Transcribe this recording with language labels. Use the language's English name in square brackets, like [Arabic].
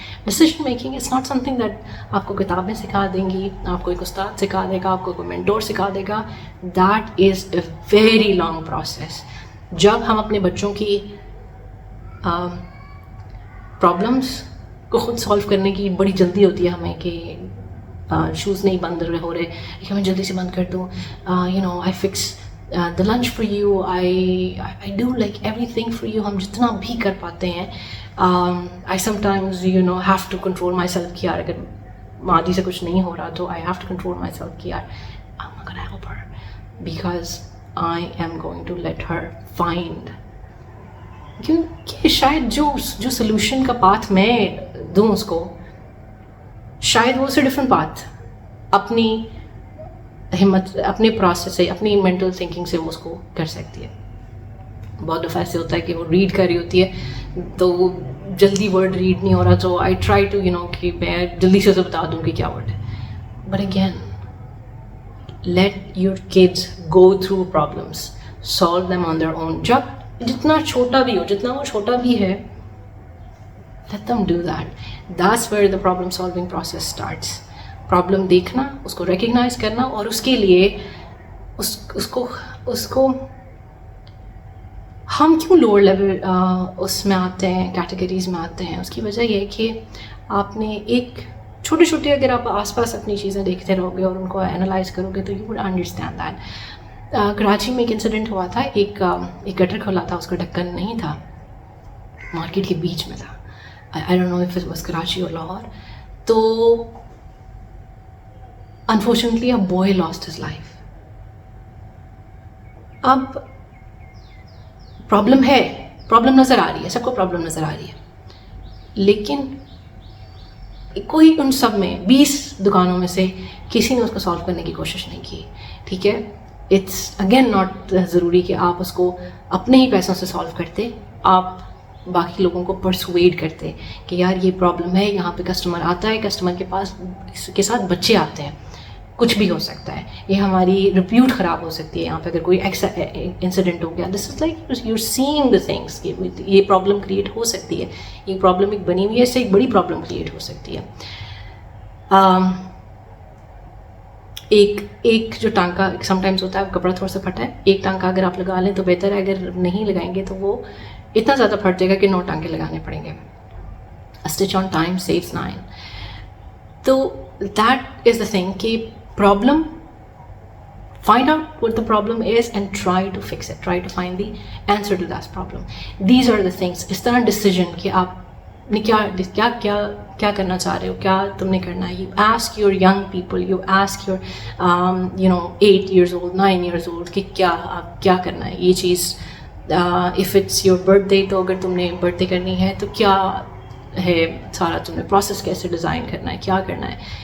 [English] Decision making is not something that [Urdu] آپ کو کتابیں سکھا دیں گی, آپ کو ایک استاد سکھا دے گا, آپ کو کوئی مینٹور سکھا دے گا. [English] That is a very long process. [Urdu] جب ہم اپنے بچوں کی پرابلمس کو خود سالو کرنے کی بڑی جلدی ہوتی ہے ہمیں کہ شوز نہیں بند ہو رہے کہ میں جلدی سے بند کر دوں. [English] I fix the lunch for you, I do like everything for you. [Urdu] ہم جتنا بھی کر پاتے ہیں. [English] I sometimes have to control myself [Urdu] کہ یار اگر مادی سے کچھ نہیں ہو رہا تو [English] I have to control myself [Urdu] کہ یار [English] I'm not gonna help her because I am going to let her find. [Urdu] کیونکہ شاید جو سلوشن کا پاتھ میں دوں اس کو, شاید وہ سے ڈفرینٹ پاتھ اپنی ہمت, اپنے پروسیس سے, اپنی مینٹل تھنکنگ سے وہ اس کو کر سکتی ہے. بہت دفعہ ایسے ہوتا ہے کہ وہ ریڈ کر رہی ہوتی ہے تو وہ جلدی ورڈ ریڈ نہیں ہو رہا, تو [English] I try to [Urdu] کہ میں جلدی سے اسے بتا دوں کہ کیا ورڈ ہے. [English] But again let your kids go through problems, solve them on their own. [Urdu] جب جتنا چھوٹا بھی ہو, جتنا وہ چھوٹا بھی ہے, [English] let them do that. That's where the problem solving process starts. [Urdu] Problem دیکھنا, اس کو ریکگنائز کرنا, اور اس کے لیے اس کو ہم کیوں لوور لیول اس میں آتے ہیں, کیٹیگریز میں آتے ہیں. اس کی وجہ یہ ہے کہ آپ نے ایک چھوٹے چھوٹے, اگر آپ آس پاس اپنی چیزیں دیکھتے رہو گے اور ان کو انالائز کرو گے تو [English] You would understand that. [Urdu] Karachi میں ایک انسیڈنٹ ہوا تھا, ایک گٹر کھلا تھا, اس کا ڈھکن نہیں تھا, مارکیٹ کے بیچ میں تھا. [English] I don't know if it was Karachi اور لاہور. تو unfortunately a boy lost his life. [Urdu] اب پرابلم ہے, پرابلم نظر آ رہی ہے, سب کو پرابلم نظر آ رہی ہے, لیکن کوئی ان سب میں 20 دکانوں میں سے کسی نے اس کو سالو کرنے کی کوشش نہیں کی. ٹھیک ہے, [English] it's again not [Urdu] ضروری کہ آپ اس کو اپنے ہی پیسوں سے سالو کرتے, آپ باقی لوگوں کو پرسویڈ کرتے کہ یار یہ پرابلم ہے, یہاں پہ کسٹمر آتا ہے, کسٹمر کے پاس کے ساتھ بچے آتے ہیں, کچھ بھی ہو سکتا ہے, یہ ہماری ریپیوٹ خراب ہو سکتی ہے یہاں پہ اگر کوئی انسیڈنٹ ہو گیا. [English] this is like you are seeing the things [Urdu] کہ یہ پرابلم کریٹ ہو سکتی ہے, یہ پرابلم ایک بنی ہوئی ہے, اس سے ایک بڑی پرابلم کریٹ ہو سکتی ہے. ایک جو ٹانکا سم ٹائمس ہوتا ہے, کپڑا تھوڑا سا پھٹا ہے, ایک ٹانکا اگر آپ لگا لیں تو بہتر ہے, اگر نہیں لگائیں گے تو وہ اتنا زیادہ پھٹ جائے گا کہ 9 ٹانکے لگانے پڑیں گے. [English] Stitch on time saves 9. تو that is the thing کہ problem, find out what the problem is and try to fix it, try to find the answer to that problem. These are the things. [Urdu] اس طرح decision کہ آپ نے کیا کرنا چاہ رہے ہو, کیا تم نے کرنا ہے. [English] You ask your young people, you ask your 8 years old, 9 years old [Urdu] کہ آپ کیا کرنا ہے یہ چیز. [English] if it's your birthday [Urdu] تو اگر تم نے برتھ ڈے کرنی ہے تو کیا ہے سارا تم نے پروسیس کیسے ڈیزائن کرنا ہے, کیا کرنا ہے.